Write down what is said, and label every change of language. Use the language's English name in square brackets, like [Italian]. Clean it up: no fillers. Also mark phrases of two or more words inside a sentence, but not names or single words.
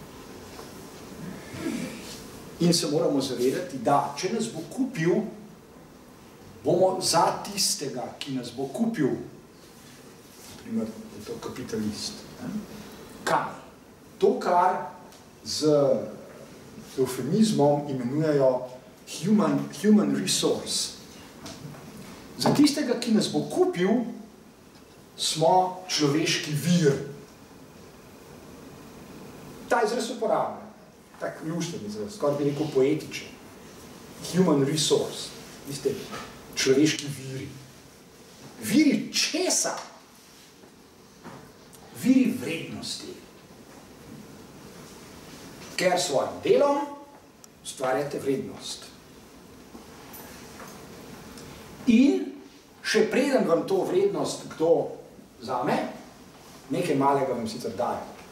[Slovenian] In se moramo zavedati, da če nas bo kupil, bomo za tistega, ki nas bo kupil, naprimer, je to kapitalist. Kaj? To, kar z eufemizmom imenujejo [English] human resource. [Slovenian] Za tistega, ki nas bo kupil, smo človeški vir. Ta izraz uporablja, tak ljušten izraz, skoraj bi rekel poetičen. [English] Human resource. [Slovenian] Viste, človeški viri. Viri česa? Viri vrednosti. Ker svojim delom ustvarjate vrednost. In še preden vam to vrednost kdo vzame, nekaj malega vam sicer dajo.